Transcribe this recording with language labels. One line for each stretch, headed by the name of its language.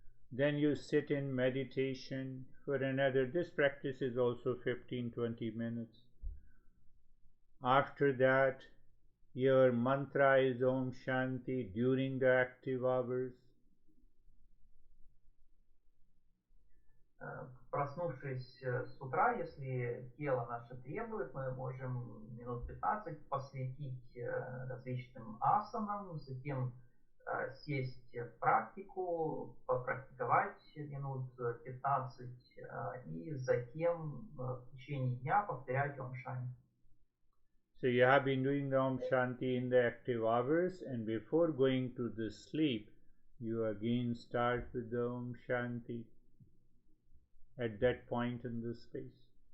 English: Then you sit in meditation for another. This practice is also 15-20 minutes. After that, your mantra is Om Shanti during the active hours.
Russian: Проснувшись с утра, если тело наше требует, мы можем минут 15 посвятить различным асанам, затем сесть в практику, попрактиковать минут 15 и затем в течение дня повторять Ом Шанти.
English: So you have been doing the Om Shanti in the active hours, and before going to the sleep, you again start with the Om Shanti at that point in the space.